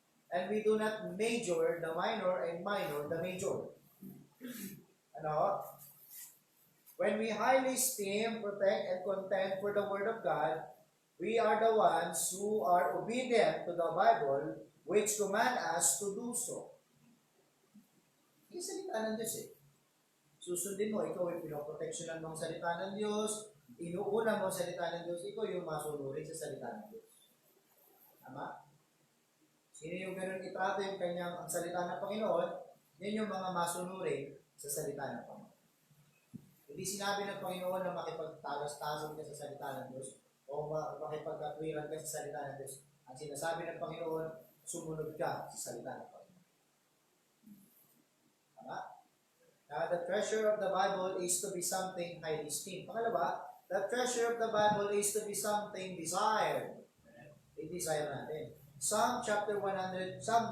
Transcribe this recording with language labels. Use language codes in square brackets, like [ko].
[en] And we do not major the minor and minor the major. When we highly esteem, protect, and contend for the Word of God, We are the ones who are obedient to the Bible, which command us to do so. [tl] Yung salita ng Diyos eh. Susundin mo, ikaw ay pinoproteksyonan mo ang salita ng Diyos, inuuna mo ang salita ng Diyos, ikaw yung masunurin sa salita ng Diyos. Tama? Sino yung ganun itrato yung kanyang ang salita ng Panginoon, yan yung mga masunurin sa salita ng Panginoon. Hindi sinabi ng Panginoon na makipagtalas-tasan ka sa salita ng Diyos o makipagkatwiran ka sa salita ng Diyos. Ang sinasabi ng Panginoon, sumunod ka sa salita ng Panginoon. Tama? [en] Now, the treasure of the Bible is to be something highly esteemed. Pangalawa, the treasure of the Bible is to be something desired. [tl] I-desire natin. [en] Psalm chapter 19.